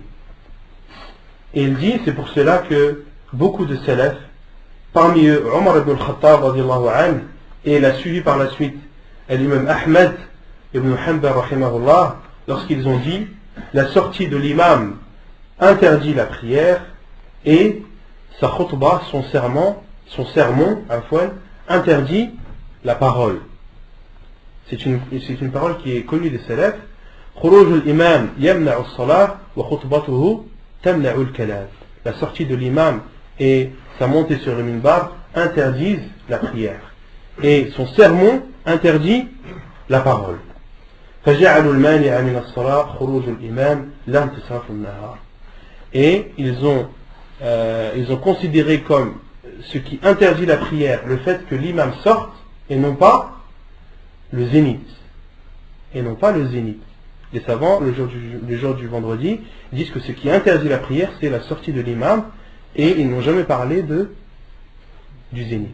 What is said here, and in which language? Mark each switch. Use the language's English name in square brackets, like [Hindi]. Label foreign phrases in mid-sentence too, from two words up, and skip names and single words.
[French] Et il dit, c'est pour cela que beaucoup de salaf, parmi eux Omar ibn al-Khattab [Arabic] رضي الله عنه, [French] et il a suivi par la suite l'imam Ahmed ibn Hanbal rahimahullah, lorsqu'ils ont dit la sortie de l'imam interdit la prière et sa khutbah, son sermon interdit la parole. C'est une parole qui est connue des salaf. [Arabic] خروج الإمام يمنع الصلاة وخطبته تمنع الكلام. [French] La sortie de l'imam et sa montée sur le minbar interdisent la prière. Et son sermon interdit la parole. [Arabic] فجعلوا المانع من الصلاة خروج الإمام لا انتصاف النهار. [French] Et ils ont considéré comme ce qui interdit la prière le fait que l'imam sorte et non pas le zénith. Les savants, le jour du vendredi, disent que ce qui interdit la prière, c'est la sortie de l'imam, et ils n'ont jamais parlé du zénith.